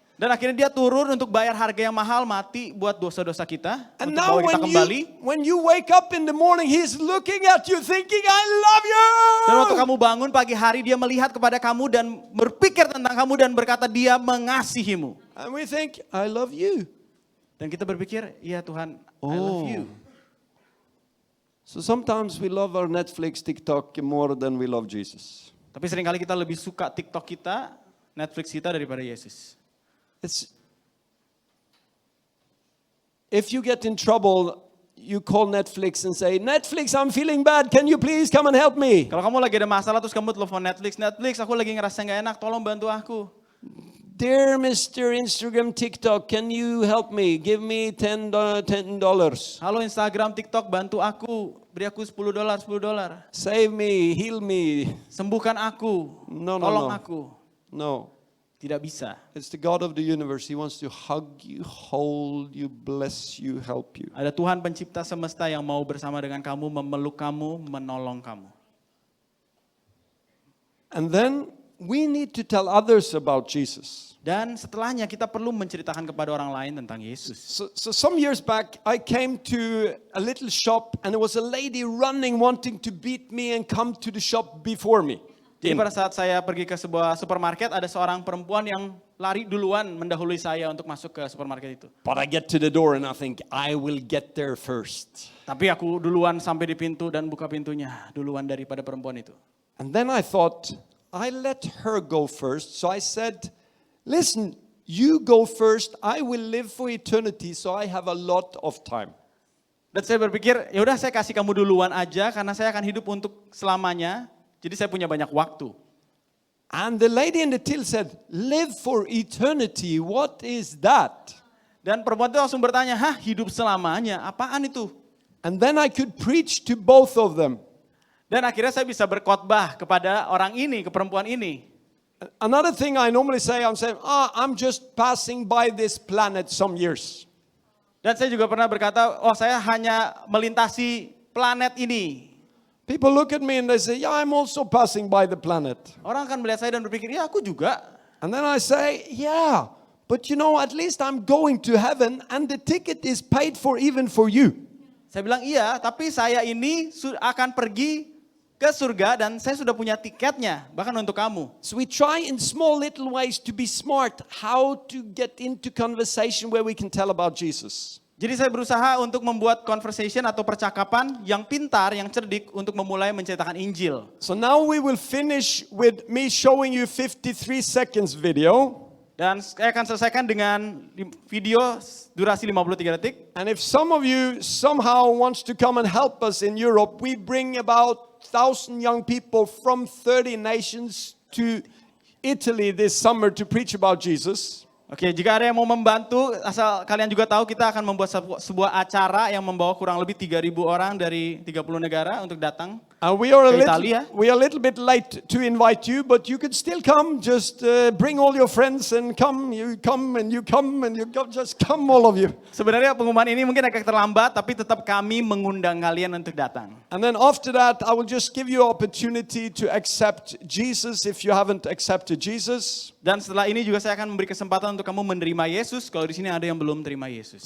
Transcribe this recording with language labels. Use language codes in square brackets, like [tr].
[id] Dan akhirnya dia turun untuk bayar harga yang mahal, mati buat dosa-dosa kita, [en] And [id] untuk [en] now [id] bawa kita kembali. [en] when you wake up in the morning, he's looking at you thinking, I love you. [id] Dan waktu kamu bangun pagi hari, dia melihat kepada kamu dan berpikir tentang kamu dan berkata dia mengasihimu. [en] And we think, I love you. [id] Dan kita berpikir, iya Tuhan, [en] I love you. So sometimes we love our Netflix, TikTok more than we love Jesus. [id] Tapi seringkali kita lebih suka TikTok kita, Netflix kita daripada Yesus. [en] If you get in trouble, you call Netflix and say, Netflix, I'm feeling bad. Can you please come and help me? [id] Kalau kamu lagi ada masalah terus kamu telepon Netflix, aku lagi ngerasa nggak enak, tolong bantu aku. [en] Dear Mr. Instagram, TikTok, can you help me? Give me $10. [id] Halo Instagram, TikTok, bantu aku, beri aku $10. [en] Save me, heal me. [id] Sembuhkan aku, [en] No, [id] tolong [en] no. [id] aku. [en] No. [id] Tidak bisa. [en] It's the God of the universe. He wants to hug you, hold you, bless you, help you. [id] Ada Tuhan pencipta semesta yang mau bersama dengan kamu, memeluk kamu, menolong kamu. [en] And then we need to tell others about Jesus. [id] Dan setelahnya kita perlu menceritakan kepada orang lain tentang Yesus. [en] So some years back, I came to a little shop and there was a lady running wanting to beat me and come to the shop before me. [id] Jadi pada saat saya pergi ke sebuah supermarket, ada seorang perempuan yang lari duluan mendahului saya untuk masuk ke supermarket itu. [en] But I get to the door and I think, I will get there first. [id] Tapi aku duluan sampai di pintu dan buka pintunya duluan daripada perempuan itu. [en] And then I thought, I let her go first. So I said, listen, you go first. I will live for eternity, so I have a lot of time. [id] Dan saya berpikir, ya udah saya kasih kamu duluan aja karena saya akan hidup untuk selamanya. Jadi saya punya banyak waktu. [en] And the lady in the till said, live for eternity, what is that? [id] Dan perempuan itu langsung bertanya, hah hidup selamanya, apaan itu? [en] And then I could preach to both of them. [id] Dan akhirnya saya bisa berkhotbah kepada orang ini, ke perempuan ini. [en] Another thing I normally say, I'm just passing by this planet some years. [id] Dan saya juga pernah berkata, saya hanya melintasi planet ini. [en] People look at me and they say, yeah, I'm also passing by the planet. [id] Orang akan melihat saya dan berpikir, ya aku juga. [en] And then I say, yeah, but you know, at least I'm going to heaven and the ticket is paid for even for you. [id] Saya bilang iya, tapi saya ini akan pergi ke surga dan saya sudah punya tiketnya, bahkan untuk kamu. [en] So we try in small little ways to be smart, how to get into conversation where we can tell about Jesus. [id] Jadi saya berusaha untuk membuat conversation atau percakapan yang pintar, yang cerdik untuk memulai menceritakan Injil. [en] So now we will finish with me showing you 53 seconds video. [id] Dan saya akan selesaikan dengan video durasi 53 detik. [en] And if some of you somehow wants to come and help us in Europe, we bring about 1,000 young people from 30 nations to Italy this summer to preach about Jesus. [id] Oke, jika ada yang mau membantu, asal kalian juga tahu kita akan membuat sebuah acara yang membawa kurang lebih 3.000 orang dari 30 negara untuk datang. [en] We are [id] Ke Italia. [en] we are a little bit late to invite you, but you could still come. Just bring all your friends and come. You come and you come and you come. Just come, all of you. [id] Sebenarnya pengumuman ini mungkin agak terlambat, tapi tetap kami mengundang kalian untuk datang. [en] And then after that, I will just give you opportunity to accept Jesus if you haven't accepted Jesus. [id] Dan setelah ini juga saya akan memberi kesempatan untuk kamu menerima Yesus kalau di sini ada yang belum terima Yesus.